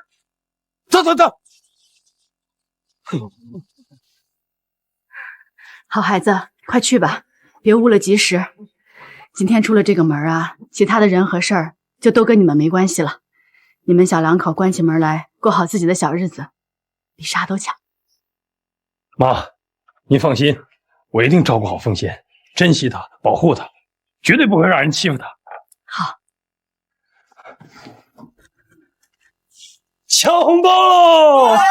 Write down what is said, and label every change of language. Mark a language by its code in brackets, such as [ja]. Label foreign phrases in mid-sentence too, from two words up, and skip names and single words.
[zh] 走。好孩子，快去吧，別誤了吉時。今天出了這個門啊，其他的人和事兒就都跟你們沒關係了。你們小兩口關起門來，過好自己的小日子，比啥都強。媽，您放心，我一定照顧好鳳仙，珍惜她，保護她， 絕對不会讓人欺負他。好，抢红包喽！